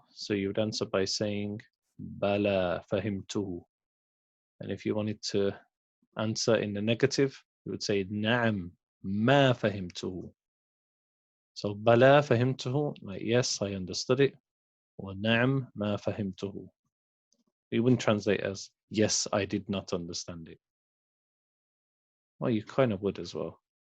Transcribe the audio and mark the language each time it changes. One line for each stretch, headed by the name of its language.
English: So you would answer by saying
Arabic: بلى فهمته.
English: And if you wanted to answer in the negative, you would say
Arabic: نعم ما فهمته.
English: So
Arabic: بلى فهمته,
English: like yes, I understood it.
Arabic: Or نعم ما فهمته.
English: You wouldn't translate as yes, I did not understand it. Well, you kind of would as well.